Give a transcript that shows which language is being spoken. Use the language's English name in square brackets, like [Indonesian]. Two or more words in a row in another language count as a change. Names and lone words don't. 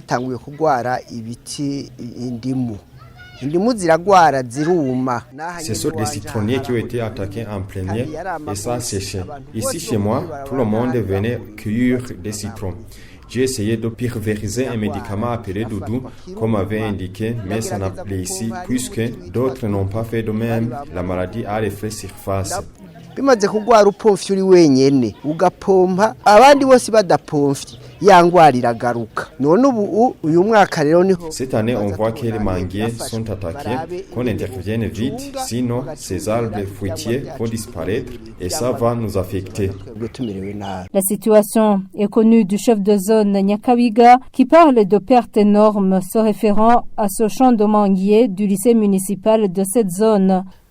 [French] Ce sont des citronniers qui ont été attaqués en plein air et ça a séché. Ici chez moi, tout le monde venait cueillir des citrons. J'ai essayé de pulvériser un médicament appelé Doudou, comme avait indiqué, mais ça n'a pas ici, puisque d'autres n'ont pas fait de même. La maladie a l'effet surface. [Rundi] bimaze kugwara upomfye uri wenyene ugapompa abandi bose badapomfye yangwara iragaruka none ubu uyu mwaka rero niho. [French] Cette année on voit que les manguiers sont attaqués, qu'on intervienne vite, sinon ces arbres fruitiers vont disparaître et ça va nous affecter. La situation est connue du chef de zone Nyakabiga qui parle de pertes énormes se référant à ce champ de manguiers du lycée municipal de cette zone.